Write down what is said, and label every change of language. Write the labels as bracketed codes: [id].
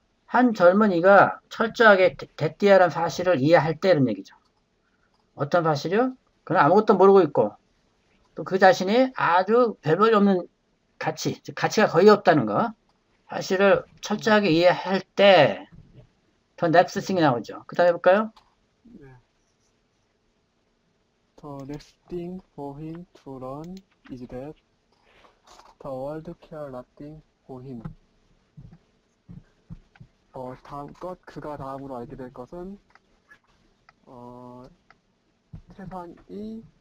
[ko] 한 젊은이가 철저하게 대띠아라는 사실을 이해할 때 이런 얘기죠. 어떤 사실이요? 그는 아무것도 모르고 있고 또 그 자신이 아주 별볼이 없는 가치, 즉 가치가 거의 없다는 거 사실을 철저하게 이해할 때 더 [en] next thing [ko] 이 나오죠. 그 다음에 해볼까요? 네. [en] The next thing for him to learn is that the world care nothing for him. [ko] 다음 것, 그가 다음으로 알게 될 것은, 세상이